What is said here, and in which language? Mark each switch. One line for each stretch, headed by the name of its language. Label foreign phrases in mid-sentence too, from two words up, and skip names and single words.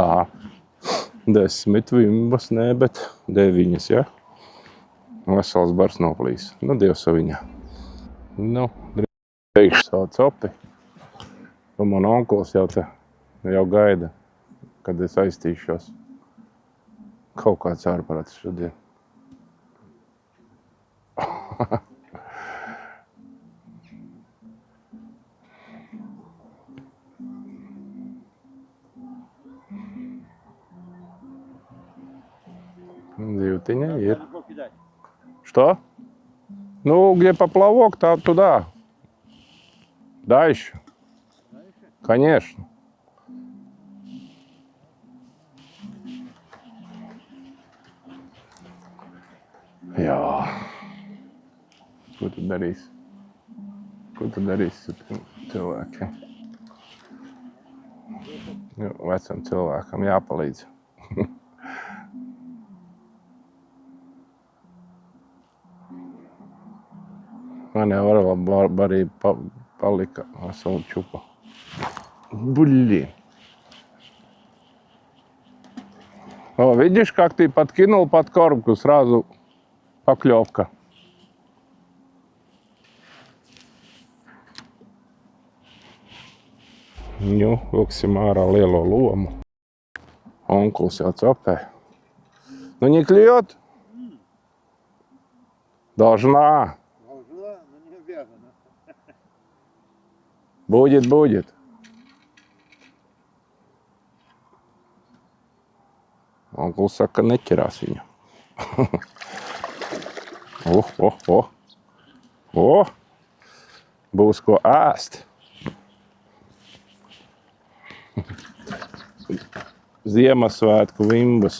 Latvian: 10 vimbas, nē, bet 9, ja? Vesels bars noplīs. Nu, Dievs saviņā. Nu, drīz teikšu savu copi. Un man onkulis jau gaida, kad es aiztīšos. Kaut kāds ārprāts šodien.
Russian: Зивтиня есть. Что? Ну, где поплавок, там туда. Дальше. Конечно.
Latvian: Jā. Ko tu darīsi? Ko tu darīsi ar cilvēkiem? Vecam cilvēkam jāpalīdz. Man jau var barība palika veselu čupa.
Russian: Блин. О, видишь, как ты подкинул подкормку, сразу поклевка.
Latvian: Nu, vilksim ārā lielo lomu. Onkulis jau copē.
Russian: Ну, не клюет? Должна. Должна, но не обязана. Будет.
Latvian: Onkulis saka, ka neķerās viņu. Būs ko ēst. Ziemassvētku vimbas.